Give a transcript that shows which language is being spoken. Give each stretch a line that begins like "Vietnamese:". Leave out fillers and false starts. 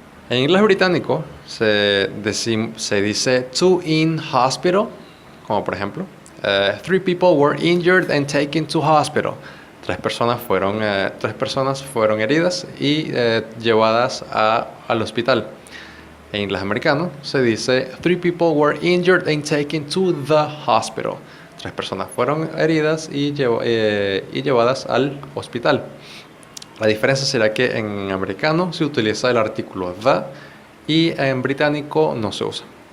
Spanish: En inglés británico se dice
English: two in hospital,
Spanish: como por ejemplo,
English: 3 people were injured and taken to hospital.
Spanish: Tres personas fueron heridas y llevadas al hospital. En inglés americano se dice
English: 3 people were injured and taken to the hospital.
Spanish: Tres personas fueron heridas y llevadas al hospital. La diferencia será que en americano se utiliza el artículo the y en británico no se usa.